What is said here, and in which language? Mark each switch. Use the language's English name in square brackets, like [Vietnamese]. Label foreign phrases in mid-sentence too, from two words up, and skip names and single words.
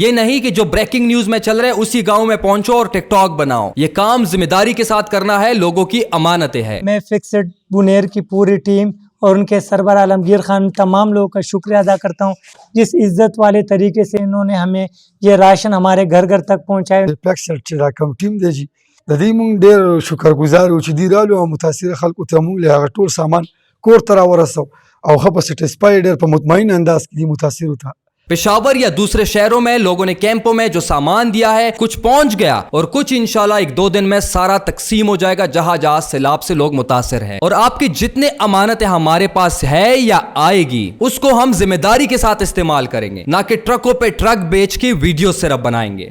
[Urdu] یہ نہیں کہ جو [English] breaking news [Urdu] میں چل رہے اسی گاؤں میں پہنچو اور ٹک ٹاک بناؤ. یہ کام ذمہ داری کے ساتھ کرنا ہے, لوگوں کی امانتیں ہے. میں فکسڈ بنیر کی پوری ٹیم اور ان کے سربراہ عالمگیر خان تمام لوگوں کا شکریہ ادا کرتا ہوں, جس عزت والے طریقے سے انہوں نے ہمیں یہ راشن ہمارے گھر گھر تک پہنچائے. [Pashto] فکسڈ چې دا کوم ټیم دی د دې مونږ ډېر شکرګزار یو چې دوی رالو او متاثره خلکو ته مونږ له هغه ټول سامان کور ته راورسو او ښه په سټسفای ډېر په مطمئن انداز کې دي متاثرو ته [Urdu] پشاور یا دوسرے شہروں میں لوگوں نے کیمپوں میں جو سامان دیا ہے کچھ پہنچ گیا اور کچھ انشاءاللہ 1-2 دن میں سارا تقسیم ہو جائے گا جہاں جہاں سیلاب سے لوگ متاثر ہیں. اور آپ کی جتنے امانتیں ہمارے پاس ہے یا آئے گی اس کو ہم ذمہ داری کے ساتھ استعمال کریں گے، نہ کہ ٹرکوں پہ ٹرک بیچ کے ویڈیو صرف بنائیں گے.